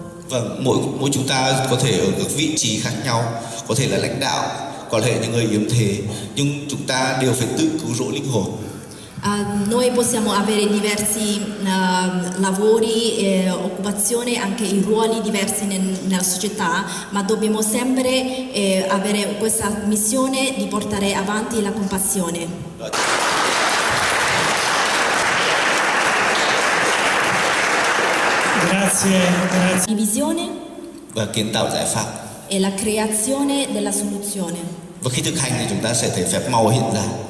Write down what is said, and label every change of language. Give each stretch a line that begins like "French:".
Vietnamese: Và mỗi chúng ta có thể ở các vị trí khác nhau, có thể là lãnh đạo, có thể những người yếm thế, nhưng chúng ta đều phải tự cứu rỗi linh hồn.
Italian: Noi possiamo avere diversi lavori, occupazione, anche i ruoli diversi nella società, ma dobbiamo sempre avere questa missione di portare avanti la compassione. Grazie. Divisione
Vietnamese: Và kiến tạo giải pháp.
Italian: e la creazione della soluzione.
Vietnamese: Và khi thực hành thì chúng ta sẽ thấy phép màu hiện ra.